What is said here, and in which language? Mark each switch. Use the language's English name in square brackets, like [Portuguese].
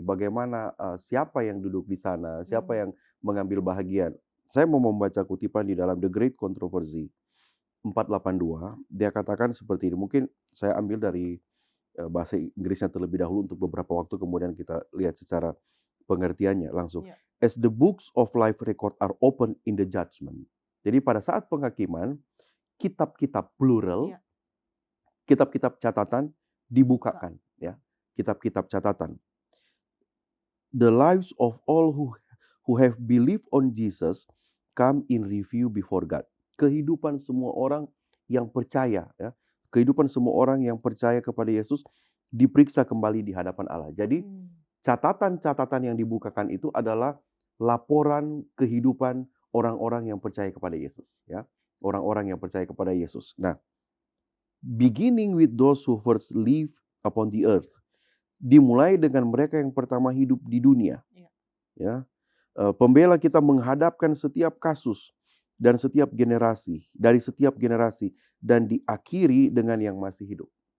[Indonesian] Bagaimana siapa yang duduk di sana? Siapa yang mengambil bahagian? Saya mau membaca kutipan di dalam The Great Controversy 482. Dia katakan seperti ini. Mungkin saya ambil dari bahasa Inggrisnya terlebih dahulu untuk beberapa waktu, kemudian kita lihat secara pengertiannya langsung. Ya. [English] As the books of life record are open in the judgment. [Indonesian] Jadi pada saat penghakiman, kitab-kitab plural, Ya. kitab-kitab catatan dibukakan, ya. Kitab-kitab catatan. [English] The lives of all who have believed on Jesus come in review before God. [Indonesian] Kehidupan semua orang yang percaya, ya. Kehidupan semua orang yang percaya kepada Yesus diperiksa kembali di hadapan Allah. Jadi catatan-catatan yang dibukakan itu adalah laporan kehidupan orang-orang yang percaya kepada Yesus, ya. Orang-orang yang percaya kepada Yesus. [English] Nah, beginning with those who first live upon the earth. [Indonesian] Dimulai dengan mereka yang pertama hidup di dunia. Ya. Pembela kita menghadapkan setiap kasus dan setiap generasi, dari setiap generasi, dan diakhiri dengan yang masih hidup.